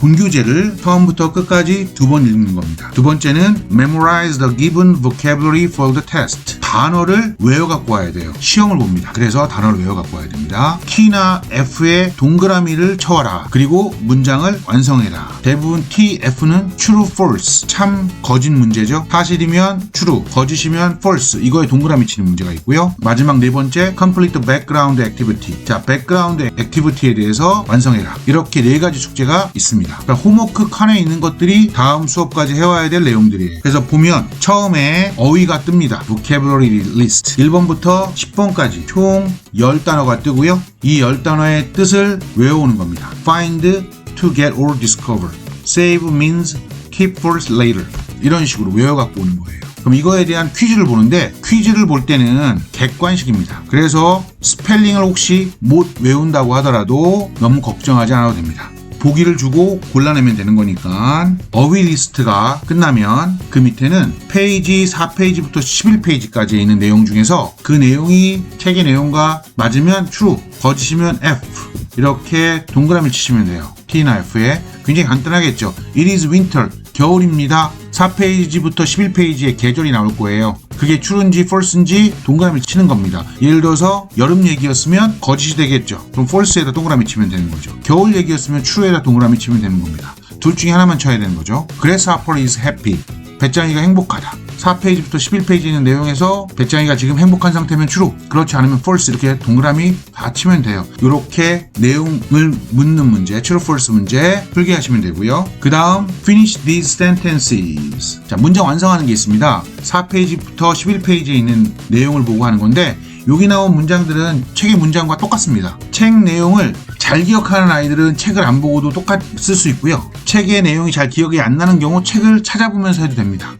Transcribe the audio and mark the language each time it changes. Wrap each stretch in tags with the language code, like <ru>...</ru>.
<ko>본교재를 처음부터 끝까지 두 번 읽는 겁니다. 두 번째는</ko> <en>Memorize the given vocabulary for the test.</en> <ko>단어를 외워 갖고 와야 돼요. 시험을 봅니다. 그래서 단어를 외워 갖고 와야 됩니다. T나 F에 동그라미를 쳐와라. 그리고 문장을 완성해라. 대부분 T, F는 true, false. 참, 거짓 문제죠. 사실이면 true, 거짓이면 false. 이거에 동그라미 치는 문제가 있고요. 마지막 네 번째</ko> <en>complete the background activity.</en> <ko>자, background activity에 대해서 완성해라. 이렇게 네 가지 숙제가 있습니다. 그러니까 홈워크 칸에 있는 것들이 다음 수업까지 해와야 될 내용들이에요. 그래서 보면 처음에 어휘가 뜹니다. vocabulary list 1번부터 10번까지 총 10단어가 뜨고요. 이 10단어의 뜻을 외워오는 겁니다.</ko> <en>Find, to get or discover. Save means keep for later.</en> <ko>이런 식으로 외워갖고 오는 거예요. 그럼 이거에 대한 퀴즈를 보는데 퀴즈를 볼 때는 객관식입니다. 그래서 스펠링을 혹시 못 외운다고 하더라도 너무 걱정하지 않아도 됩니다. 보기를 주고 골라내면 되는 거니까 어휘 리스트가 끝나면 그 밑에는 페이지 4페이지부터 11페이지까지 있는 내용 중에서 그 내용이 책의 내용과 맞으면 true, 거짓이면 F 이렇게 동그라미 치시면 돼요. T나 F에 굉장히 간단하겠죠.</ko> <en>It is winter,</en> <ko>겨울입니다. 4페이지부터 11페이지에 계절이 나올 거예요. 그게 true인지 false인지 동그라미 치는 겁니다. 예를 들어서 여름 얘기였으면 거짓이 되겠죠. 그럼 false에다 동그라미 치면 되는 거죠. 겨울 얘기였으면 true에다 동그라미 치면 되는 겁니다. 둘 중에 하나만 쳐야 되는 거죠.</ko> <en>Grasshopper is happy.</en> <ko>배짱이가 행복하다. 4페이지부터 11페이지 있는 내용에서 배짱이가 지금 행복한 상태면 true, 그렇지 않으면 false 이렇게 동그라미 다 치면 돼요. 이렇게 내용을 묻는 문제, true, false 문제 풀게 하시면 되고요. 그 다음</ko> <en>finish these sentences.</en> <ko>자, 문장 완성하는 게 있습니다. 4페이지부터 11페이지에 있는 내용을 보고 하는 건데 여기 나온 문장들은 책의 문장과 똑같습니다. 책 내용을 잘 기억하는 아이들은 책을 안 보고도 똑같이 쓸 수 있고요. 책의 내용이 잘 기억이 안 나는 경우 책을 찾아보면서 해도 됩니다.</ko>